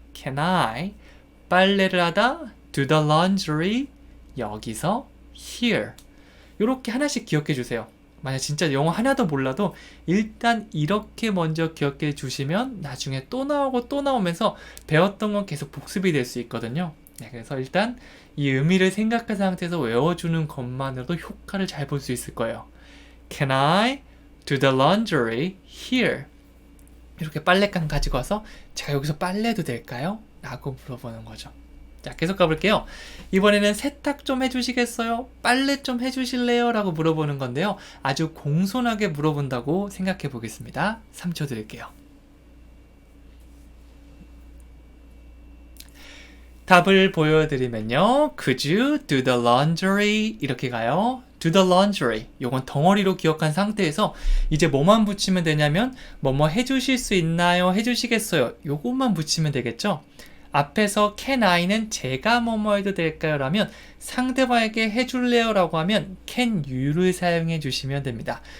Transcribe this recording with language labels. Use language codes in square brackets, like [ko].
[en] Can I [ko] 빨래를 하다 [en] do the laundry [ko] 여기서 here 이렇게 하나씩 기억해 주세요. 만약 진짜 영어 하나도 몰라도 일단 이렇게 먼저 기억해 주시면 나중에 또 나오고 또 나오면서 배웠던 건 계속 복습이 될 수 있거든요. 네, 그래서 일단 이 의미를 생각한 상태에서 외워주는 것만으로도 효과를 잘 볼 수 있을 거예요. [en] Can I do the laundry here? [ko] 이렇게 빨랫감 가지고 와서 제가 여기서 빨래도 될까요? 라고 물어보는 거죠. 자, 계속 가볼게요. 이번에는 세탁 좀 해주시겠어요? 빨래 좀 해주실래요? 라고 물어보는 건데요. 아주 공손하게 물어본다고 생각해 보겠습니다. 3초 드릴게요. 답을 보여드리면요. [en] Could you do the laundry? [ko] 이렇게 가요. [en] Do the laundry. [ko] 요건 덩어리로 기억한 상태에서 이제 뭐만 붙이면 되냐면 뭐뭐 해주실 수 있나요? 해주시겠어요? 요것만 붙이면 되겠죠? 앞에서 can I는 제가 뭐뭐 해도 될까요? 라면 상대방에게 해줄래요? 라고 하면 can you를 사용해 주시면 됩니다.